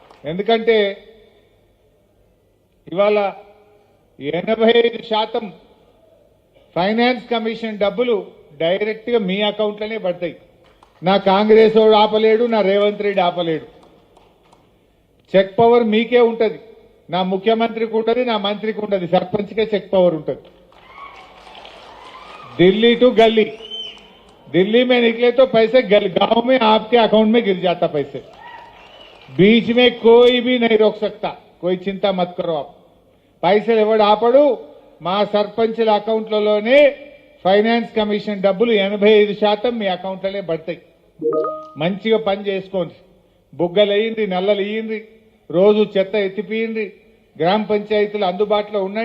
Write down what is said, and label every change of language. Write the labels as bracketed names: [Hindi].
[Telugu] ఎందుకంటే ఇవాళ 85% finance commission డబ్బులు డైరెక్ట్ గా మీ అకౌంట్లోనే పడతాయి. నా కాంగ్రెస్ వాడు ఆపలేడు, నా రేవంత్ రెడ్డి ఆపలేడు. చెక్ పవర్ మీకే ఉంటది. నా ముఖ్యమంత్రికి ఉంటుంది, నా మంత్రికి ఉంటుంది, సర్పంచ్కే చెక్ పవర్ ఉంటుంది। [Hindi] दिल्ली टू गली, दिल्ली में निकले तो पैसे गांव में आपके अकाउंट में गिर जाता पैसे। बीच में कोई भी नहीं रोक सकता, कोई चिंता मत करो आप। [Telugu] పైసలు ఎవడు ఆపడు। మా సర్పంచుల అకౌంట్లలోనే ఫైనాన్స్ కమిషన్ డబ్బులు 85% మీ అకౌంట్లనే పడతాయి। మంచిగా పని చేసుకోండి, బుగ్గలు వేయండి, నల్లలు వేయండి, రోజు చెత్త ఎత్తిపియండి, గ్రామ పంచాయతీలు అందుబాటులో ఉండండి।